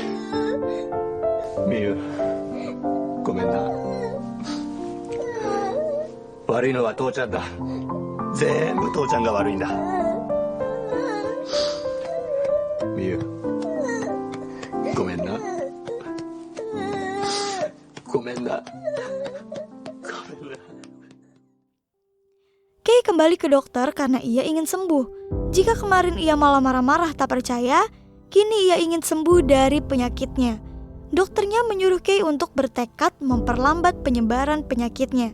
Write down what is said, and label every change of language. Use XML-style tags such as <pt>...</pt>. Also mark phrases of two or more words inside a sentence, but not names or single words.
<ja>みゆ、ごめんな。悪いのは父ちゃんだ。全部父ちゃんが悪いんだ。みゆ、ごめんな。</ja> <id>Kei kembali ke dokter karena ia ingin sembuh. Jika kemarin ia malah marah-marah tak percaya, kini ia ingin sembuh dari penyakitnya. Dokternya menyuruh Kei untuk bertekad memperlambat penyebaran penyakitnya.</id>